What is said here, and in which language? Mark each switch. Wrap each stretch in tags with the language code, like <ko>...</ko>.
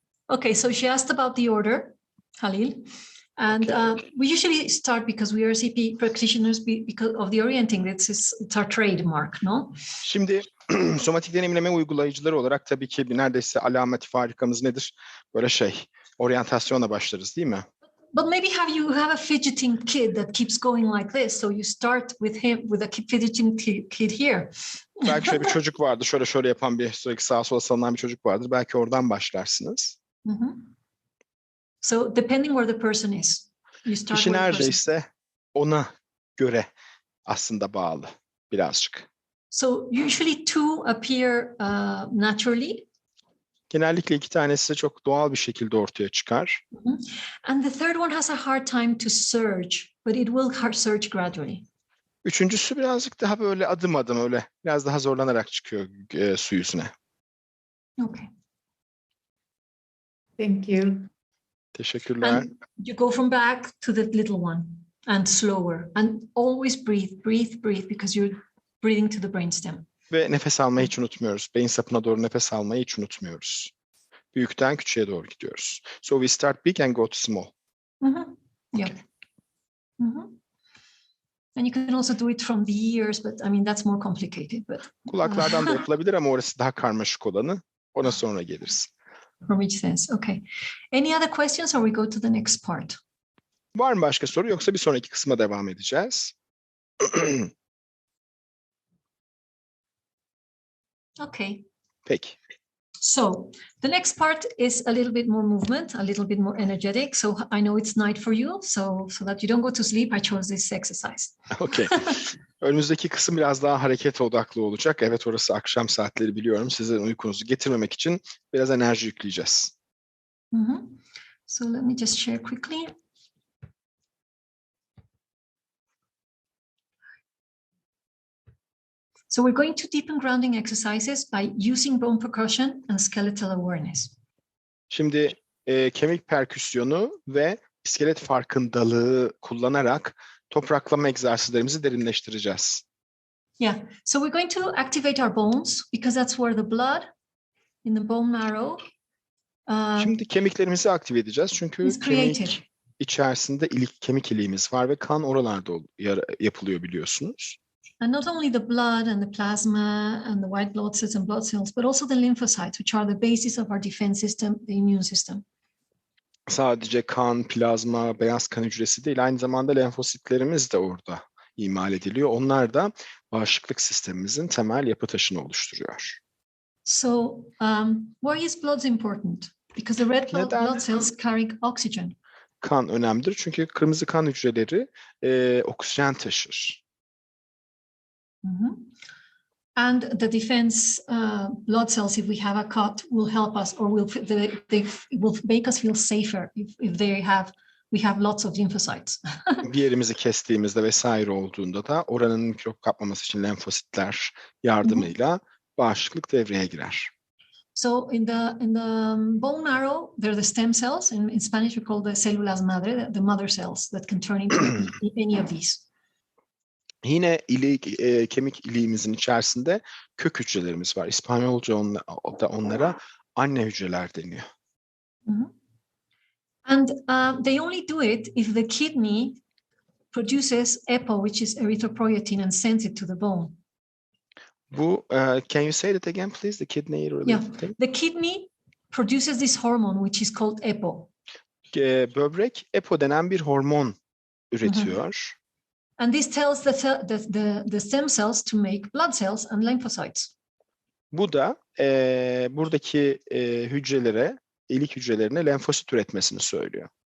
<en>Okay, so she asked about the order, Halil. And we usually start because we are CP practitioners because of the orienting. It's our trademark, no?</en> <tr>Şimdi somatik deneyimleme uygulayıcıları olarak tabii ki neredeyse alameti farikamız nedir? Böyle oryantasyonla başlarız değil mi?</tr> <en>But maybe you have a fidgeting kid that keeps going like this, so you start with a fidgeting kid here.</en> <tr>Belki şöyle bir çocuk vardır, şöyle yapan sürekli sağa sola sallanan bir çocuk vardır. Belki oradan başlarsınız.</tr> <en>So depending where the person is, you start</en> <tr>Kişi</tr> <en>with the person.</en> <tr>neredeyse ona göre aslında bağlı birazcık.</tr> <en>So usually 2 appear naturally.</en> <tr>Genellikle 2 tanesi çok doğal bir şekilde ortaya çıkar.</tr> <en>And the third one has a hard time to surge, but it will surge gradually.</en> <tr>Üçüncüsü birazcık daha böyle adım öyle biraz daha zorlanarak çıkıyor su yüzüne.</tr> <en>Okay. Thank you.</en> <tr>Teşekkürler.</tr> <en>And you go from back to the little one and slower. And always breathe, breathe, breathe because you're breathing to the brainstem.</en> <tr>Ve nefes almayı hiç unutmuyoruz. Beyin sapına doğru nefes almayı hiç unutmuyoruz. Büyükten küçüğe doğru gidiyoruz.</tr> <en>So we start big and go to small. Mm-hmm. Yeah. Okay. Mm-hmm. And you can also do it from the ears, but I mean that's more complicated. But</en> <tr>Kulaklardan da yapılabilir ama orası daha karmaşık olanı. Ona sonra geliriz.</tr> <en>from each sense. Okay. Any other questions, or we go to the next part?</en> <tr>Var mı başka soru yoksa bir sonraki kısma devam edeceğiz?</tr> <en>Okay.</en> <tr>Peki.</tr> <en>So the next part is a little bit more movement, a little bit more energetic. So I know it's night for you, so that you don't go to sleep, I chose this exercise. Okay.</en> <tr>Önümüzdeki kısım biraz daha hareket odaklı olacak. Evet, orası akşam saatleri biliyorum. Sizin uykunuzu getirmemek için biraz enerji yükleyeceğiz. Mm-hmm.</tr> <en>So let me just share quickly. So we're going to deepen grounding exercises by using bone percussion and skeletal awareness.</en> <tr>Şimdi kemik perküsyonu ve iskelet farkındalığı kullanarak topraklama egzersizlerimizi derinleştireceğiz.</tr> <en>Yeah, so we're going to activate our bones because that's where the blood in the bone marrow</en> <tr>Şimdi kemiklerimizi aktive edeceğiz çünkü</tr> <en>is created.</en> <tr>kemik içerisinde kemik iliğimiz var ve kan oralarda yapılıyor biliyorsunuz.</tr> <en>And not only the blood and the plasma and the white blood cells and blood cells, but also the lymphocytes, which are the basis of our defense system, the immune system.</en> <tr>Sadece kan, plazma, beyaz kan hücresi değil, aynı zamanda lenfositlerimiz de orada imal ediliyor. Onlar da bağışıklık sistemimizin temel yapı taşını oluşturuyor.</tr> <en>So why is blood important? Because the red blood cells carry oxygen.</en> <tr>Kan önemlidir çünkü kırmızı kan hücreleri oksijen taşır. Mm-hmm.</tr> <en>And the defense blood cells, if we have a cut, will help us, or they will make us feel safer if we have lots of lymphocytes. Bir yerimizi kestiğimizde vesaire olduğunda da oranın mikrop kapmaması için lenfositler yardımıyla bağışıklık devreye girer. So in the bone marrow, there are the stem cells. In Spanish, we call the</en> <es>células madre,</es> <en>the mother cells that can turn into any of these.</en> <tr>Yine kemik iliğimizin içerisinde kök hücrelerimiz var. İspanyolca onlara anne hücreler deniyor. Mm-hmm.</tr> <en>And they only do it if the kidney produces EPO, which is erythropoietin, and sends it to the bone.</en> <tr>Bu,</tr> <en>can you say that again, please? The kidney related thing? The kidney produces this hormone, which is called EPO.</en> <tr>Böbrek EPO denen bir hormon üretiyor.</tr> <en>And this tells the stem cells to make blood cells and lymphocytes.</en> <tr>Bu da buradaki hücrelere, ilik hücrelerine lenfosit üretmesini söylüyor.</tr>